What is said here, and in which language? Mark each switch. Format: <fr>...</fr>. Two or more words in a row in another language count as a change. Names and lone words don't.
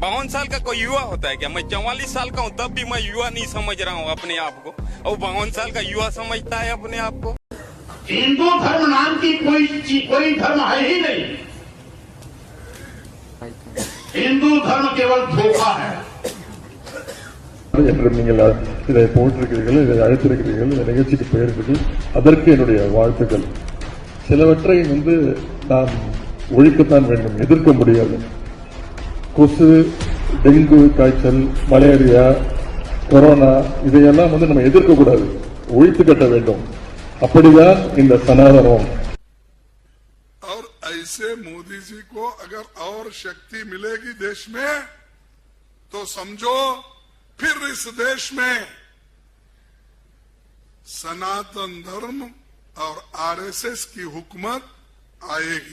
<hi>52 साल का कोई युवा होता है क्या? मैं 44 साल का हूँ तब भी मैं युवा नहीं समझ रहा हूँ अपने आप को, और 52 साल का युवा समझता है अपने आप को। हिंदू धर्म नाम की कोई धर्म है ही नहीं। हिंदू धर्म केवल धोखा है।</hi> <ta>நீங்கள் இதை போட்டிருக்கிறீர்கள், இதை அழைத்திருக்கிறீர்கள், இந்த நிகழ்ச்சிக்கு பெயர்கள், அதற்கு என்னுடைய வாழ்த்துக்கள். சிலவற்றை நாம் ஒழிக்கத்தான் வேண்டும், எதிர்க்க முடியாது. கொசு, டெங்கு காய்ச்சல், மலேரியா, கொரோனா இதையெல்லாம் நம்ம எதிர்க்க கூடாது, ஒழித்து கட்ட வேண்டும். அப்படிதான் இந்த சனாதனம்.</ta> <hi>और ऐसे मोदी जी को अगर और शक्ति मिलेगी देश में तो समझो फिर इस देश में सनातन धर्म और आरएसएस की हुकूमत आएगी।</hi>